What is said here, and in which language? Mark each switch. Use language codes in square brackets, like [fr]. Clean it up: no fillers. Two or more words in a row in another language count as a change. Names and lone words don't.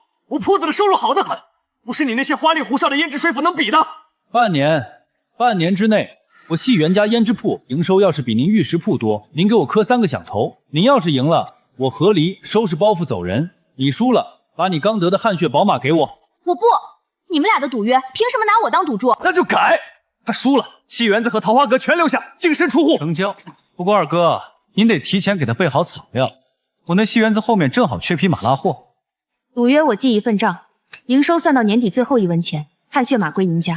[zh] 我鋪子的收入好得很，不是你那些花裡胡哨的胭脂水府能比的。半年之內，我戲園加胭脂鋪營收要是比您玉石鋪多，您給我磕3個響頭。您要是贏了，我和離收拾包袱走人；你輸了，把你剛得的汗血寶馬給我。我不，你們倆的賭約，憑什麼拿我當賭注？那就改。他輸了，戲園子和桃花閣全留下，淨身出戶。成交。不過二哥，您得提前給他備好草料，我那戲園子後面正好缺匹馬拉貨。賭約我記一份賬，營收算到年底最後1文錢，汗血馬歸贏家。